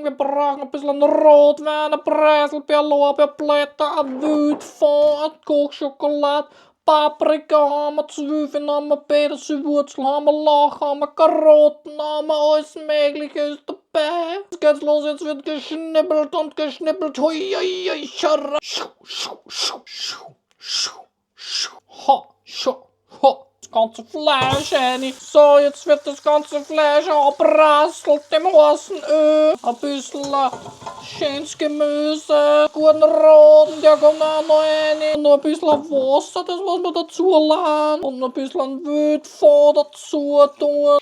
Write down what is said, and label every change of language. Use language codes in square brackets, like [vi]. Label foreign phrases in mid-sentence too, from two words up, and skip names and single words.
[de] Wir brauchen ein bisschen Rotwein, ein Preiselbeer, Lorbeerblätter, ein Wildfond, ein Kochschokolade, Paprika haben wir, Zwiebeln haben wir, Petersilwurzel haben wir, Lauch haben wir, Karotten haben wir, alles Mögliche ist dabei. Jetzt geht's los, jetzt wird geschnippelt und geschnippelt. Hui, hui, hui, scharra. Schu, schu, schu, schu, schu, schu. Ha, schu, ha. Das ganze Fleisch rein. So, jetzt wird das ganze Fleisch abbrasselt im heißen Öl. Ein bisschen schönes Gemüse, guten Roten, der kommt auch noch rein. Und noch ein bisschen Wasser, das was wir dazu laden. Und noch ein bisschen Wildfond dazu tun.